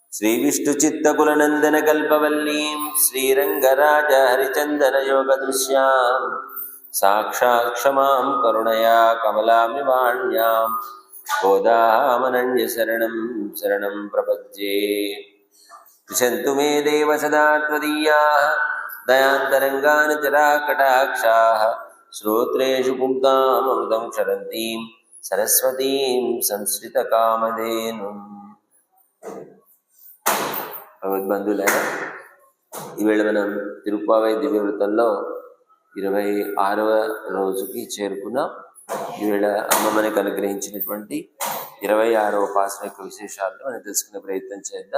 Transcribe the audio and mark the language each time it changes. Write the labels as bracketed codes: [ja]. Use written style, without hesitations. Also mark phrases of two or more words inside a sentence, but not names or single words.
[sa] श्रीविष्णुचित्तकुलनन्दनकल्पवल्लीं श्रीरङ्गराजहरिचन्दनयोगदृश्यां साक्षात् क्षमां करुणया कमलामिवाण्यां गोदामनन्यशरणं शरणं प्रपद्ये। विशन्तु मे देव सदा त्वदीयाः दयान्तरङ्गान् जराकटाक्षाः श्रोत्रेषु पुंसाममृतं क्षरन्तीं सरस्वतीं संस्कृतकामधेनुम्। [te] భగవద్బంధువులారా, ఈవేళ మనం తిరుప్పావై దివ్యవృతంలో 26వ రోజుకి చేరుకున్నాం. ఈవేళ అమ్మ మనకు అనుగ్రహించినటువంటి 26వ పాసన యొక్క విశేషాలను మనం తెలుసుకునే ప్రయత్నం చేద్దాం.